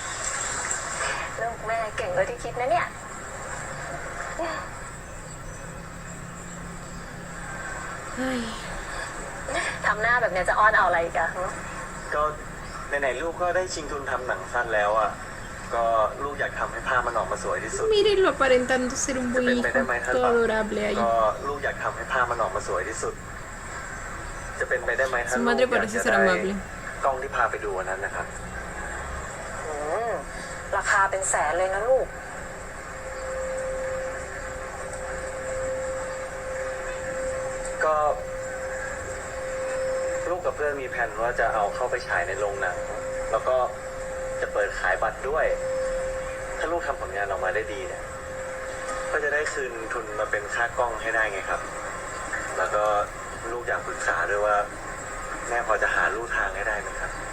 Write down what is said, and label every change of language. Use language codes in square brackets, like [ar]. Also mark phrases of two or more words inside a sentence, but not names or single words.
[th] ลูกแม่เก่งเลยที่คิดนะเนี่ย ทำหน้าแบบเนี้ยจะอ้อนเอาอะไรอีกัน ก็ไหนๆลูกก็ได้ชิงทุนทำหนังสั้นแล้วอ่ะ ก็ลูกอยากทำให้ภาพมันออกมาสวยที่สุด [es] Mírenlo aparentando ser un buen hijo. Depende de Todo Malta. adorable ahí. [th] ก็ลูกอยากทำให้ภาพมันออกมาสวยที่สุด จะเป็นไปได้ไหมถ้า [es] Su [th] ลูก [es] madre [th] อยาก [es] parece [th] จะ [es] ser [th] ได้ [es] amable. [th] กล้องที่พาไปดูวันนั้นนะครับ ราคาเป็นแสนเลยนะลูก ก็ลูกกับเพื่อนมีแผนว่าจะเอาเข้าไปฉายในโรงหนัง แล้วก็จะเปิดขายบัตรด้วย ถ้าลูกทำผลงานออกมาได้ดีเนี่ย ก็จะได้คืนทุนมาเป็นค่ากล้องให้ได้ไงครับ แล้วก็ลูกอยากปรึกษาด้วยว่า แม่พอจะหาลู่ทางให้ได้ไหมครับ